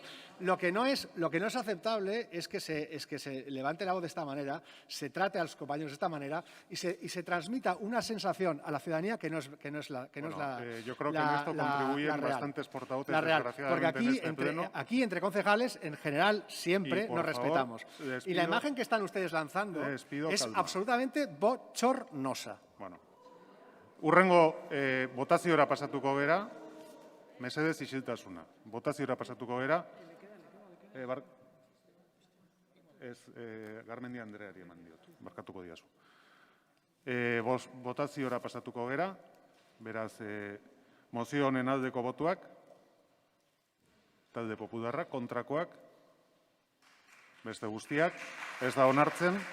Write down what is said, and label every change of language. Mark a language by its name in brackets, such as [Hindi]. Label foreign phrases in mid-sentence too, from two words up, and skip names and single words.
[Spanish] Lo que no es aceptable es que se levante la voz de esta manera, se trate a los compañeros de esta manera y se transmita una sensación a la ciudadanía que no es la yo creo que en esto contribuyen bastantes portavoces, desgraciadamente, porque aquí entre concejales, en general, siempre nos respetamos. Y la imagen que están ustedes lanzando es absolutamente bochornosa. [Basque] Bueno, hurrengo votaziora pasatuko gera, mesedez isiltasuna. Votaziora pasatuko gera. Garmendia Andreari eman diot, barkatuko diazu. Votaziora pasatuko gera, beraz, mozio honen aldeko botuak, talde popularrak, kontrakoak, beste guztiak, ez da onartzen.